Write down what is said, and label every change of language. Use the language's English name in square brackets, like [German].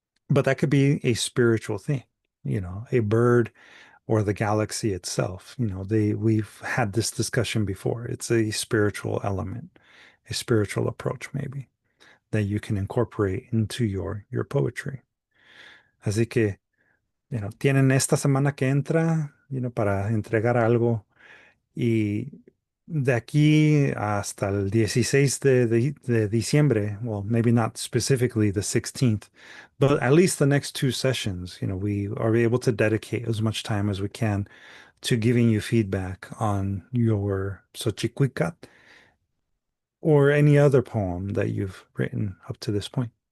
[English] But that could be a spiritual thing, a bird or the galaxy itself. We've had this discussion before. It's a spiritual element, a spiritual approach maybe that you can incorporate into your poetry. [Spanish] Así que, tienen esta semana que entra, para entregar algo. Y de aquí hasta el 16 de diciembre, [English] well, maybe not specifically the 16th, but at least the next two sessions, we are able to dedicate as much time as we can to giving you feedback on your Xochicuicat or any other poem that you've written up to this point.